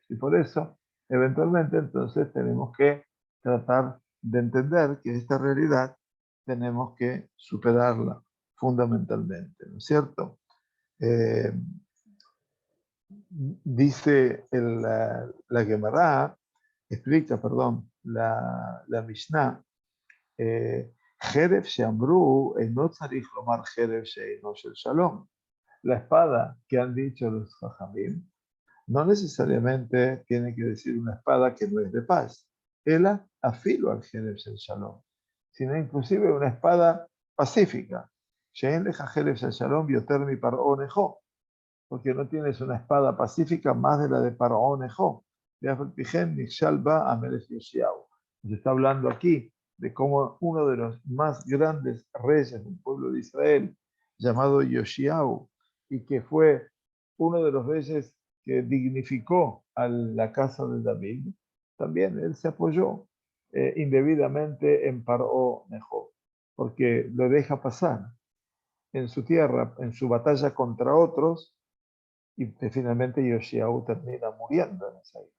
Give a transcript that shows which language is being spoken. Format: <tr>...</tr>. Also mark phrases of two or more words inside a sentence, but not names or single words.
<es>Y por eso, eventualmente, entonces tenemos que tratar de entender que esta realidad tenemos que superarla fundamentalmente, ¿no es cierto? Dice la Gemara, explica, perdón, la Mishnah,</es> <he>חרב שאמרו, לא צריך לומר חרב שאינו של שלום.</he> <es>La espada que han dicho los Jajamim no necesariamente tiene que decir una espada que no es de paz.</es> <he>אלא אפילו חרב של שלום,</he> <es>sino inclusive una espada pacífica.</es> <he>שאין לך חרב של שלום יותר מפרעה נכה,</he> <es>porque no tienes una espada pacífica más de la de Paró Nejo. Se está hablando aquí de cómo uno de los más grandes reyes del pueblo de Israel, llamado Yoshiau, y que fue uno de los reyes que dignificó a la casa de David, también él se apoyó indebidamente en Paró Nejo, porque lo deja pasar en su tierra, en su batalla contra otros, y finalmente Yoshiau termina muriendo en esa isla.</es>